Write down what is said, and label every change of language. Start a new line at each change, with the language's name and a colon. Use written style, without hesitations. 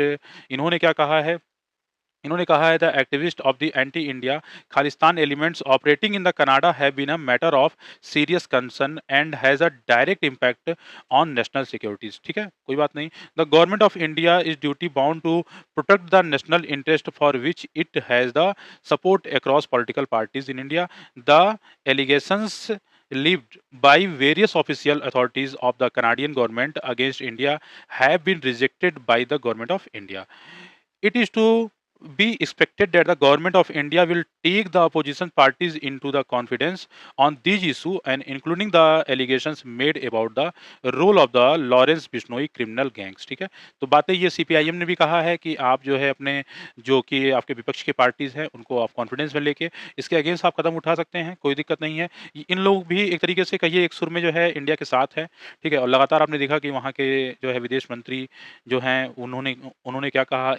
Hindi: इन्होंने क्या कहा है? इन्होंने कहा है,
English: the activist of the anti India Khalistan elements operating in the Canada have been a matter of serious concern and has a direct impact on national securities,
Hindi: ठीक है? कोई बात नहीं।
English: The government of India is duty bound to protect the national interest for which it has the support across political parties in India. The allegations levied by various official authorities of the Canadian government against India have been rejected by the government of India. It is to be expected that the government of India will take the opposition parties into the confidence on these issues, and including the allegations made about the role of the Lawrence Bishnoi criminal gangs,
Hindi: ठीक है? तो बातें ये CPIM ने भी कहा है कि आप जो है अपने, जो कि आपके विपक्ष की पार्टीज हैं, उनको आप कॉन्फिडेंस में लेके इसके अगेंस्ट आप कदम उठा सकते हैं, कोई दिक्कत नहीं है। इन लोग भी एक तरीके से कहिए एक सुर में जो है इंडिया के साथ है, ठीक है? और लगातार आपने देखा कि वहाँ के जो है विदेश मंत्री जो हैं, उन्होंने उन्होंने क्या कहा?